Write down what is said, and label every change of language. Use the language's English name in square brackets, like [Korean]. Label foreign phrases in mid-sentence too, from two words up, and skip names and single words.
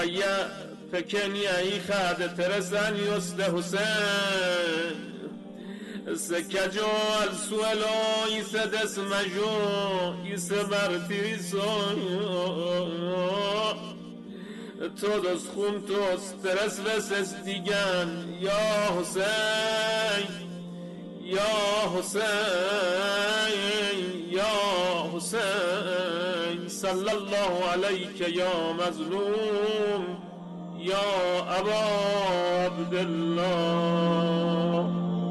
[Spanish] Ruqayyah pequeña hija de 3 años de Hussein se cayó al suelo y se desmayó y se martirizó. Todos juntos 3 veces digan: [Arabic] يا حسين، يا حسين، يا حسين، صلى الله عليك يا مظلوم، يا أبا عبد الله.